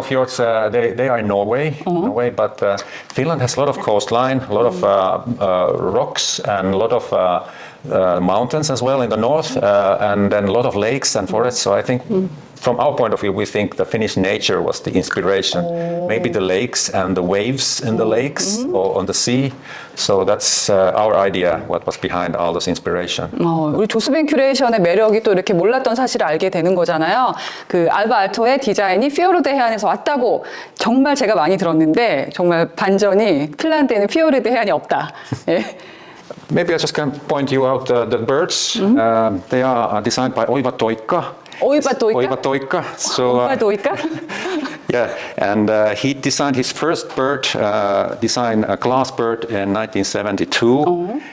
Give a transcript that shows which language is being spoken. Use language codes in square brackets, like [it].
[en] No fjords, they are in Norway, but Finland has a lot of coastline, a lot of rocks and a lot of mountains as well in the north, and then a lot of lakes and forests. So I think from our point of view, we think the Finnish nature was the inspiration. Maybe the lakes and the waves in the lakes or on the sea. So that's our idea, what was behind all this inspiration. [ko] 우리 조스빈 큐레이션의 매력이 또 이렇게 몰랐던 사실을 알게 되는 거잖아요. 그 알바 알토의 디자인이 피오르드 해안에서 왔다고 정말 제가 많이 들었는데 정말 반전이 핀란드에는 피오르드 해안이 없다. 예. [en] Maybe I just can point you out the birds. They are designed by Oiva Toikka. Oiva Toikka. So, yeah, and he designed his first bird, designed a glass bird in 1972.